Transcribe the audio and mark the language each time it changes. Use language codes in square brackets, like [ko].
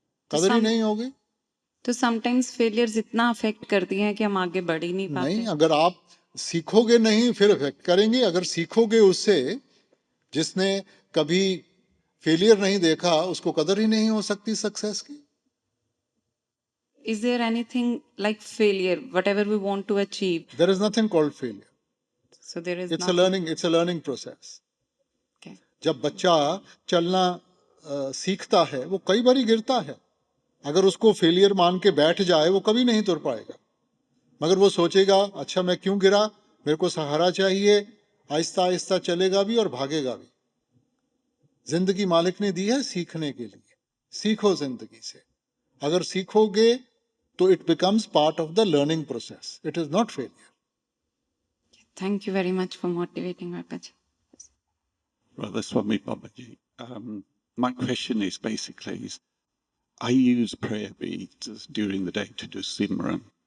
[hi] कदर ही नहीं होगी। तो समटाइम्स फेलियर्स इतना अफेक्ट करती हैं कि हम आगे बढ़ ही नहीं पाते। नहीं, अगर आप सीखोगे नहीं फिर अफेक्ट करेंगे। अगर सीखोगे उससे, जिसने कभी फेलियर नहीं देखा, उसको कदर ही नहीं हो सकती सक्सेस की। [en] Is there anything like failure, whatever we want to achieve? There is nothing called failure. So there is It's a learning process. Okay. [hi] जब बच्चा चलना सीखता है, वो कई बार गिरता है। अगर उसको फेलियर मान के बैठ जाए, वो कभी नहीं तुर पाएगा। मगर वो सोचेगा, अच्छा मैं क्यों गिरा, मेरे को सहारा चाहिए, आहिस्ता आहिस्ता चलेगा भी और भागेगा भी। जिंदगी मालिक ने दी है सीखने के लिए। सीखो जिंदगी से। अगर सीखोगे तो [en] it becomes part of the learning process. It is not failure. Thank you very much for motivating Babaji. Radha Swami Babaji. My question is basically I use prayer beads during the day to do Simran.